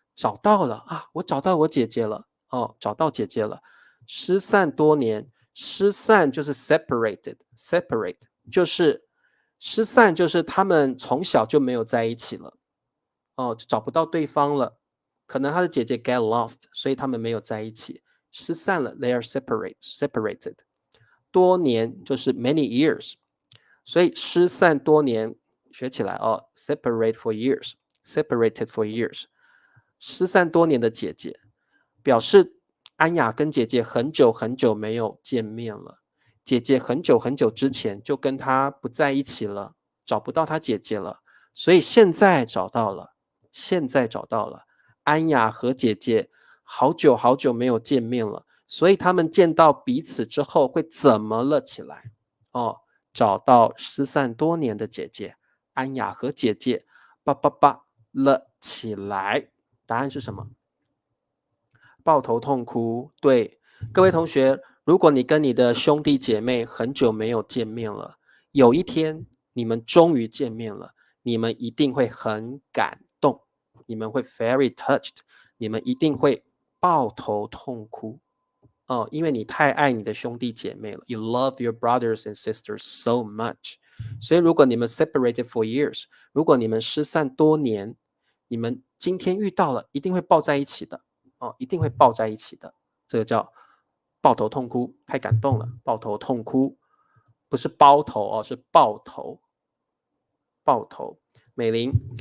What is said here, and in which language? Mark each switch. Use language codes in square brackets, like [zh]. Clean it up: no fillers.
[zh] 找到了啊，我找到我姐姐了，哦，找到姐姐了。失散多年，失散就是 separate 就是失散就是他们从小就没有在一起了，哦，就找不到对方了。可能他的姐姐 [en] get lost， [zh] 所以他们没有在一起。失散了 [en] ，they are separated。 [zh] 多年就是 [en] many years， [zh] 所以失散多年学起来哦， [en] separate for years，separated for years。 [zh] 失散多年的姐姐，表示安雅跟姐姐很久很久没有见面了。姐姐很久很久之前就跟她不在一起了，找不到她姐姐了，所以现在找到了，现在找到了。安雅和姐姐好久好久没有见面了，所以他们见到彼此之后会怎么了起来？哦，找到失散多年的姐姐安雅和姐姐叭叭叭了起来。答案是什么？抱头痛哭。对，各位同学，如果你跟你的兄弟姐妹很久没有见面了，有一天你们终于见面了，你们一定会很感动，你们会 [en] very touched， [zh] 你们一定会抱头痛哭。哦，因为你太爱你的兄弟姐妹了 ， [en] You love your brothers and sisters so much。 [zh] 所以，如果你们 [en] separated for years， [zh] 如果你们失散多年，你们今天遇到了，一定会抱在一起的。哦，一定会抱在一起的。这个叫抱头痛哭，太感动了，抱头痛哭，不是包头哦，是抱头。抱头。美玲，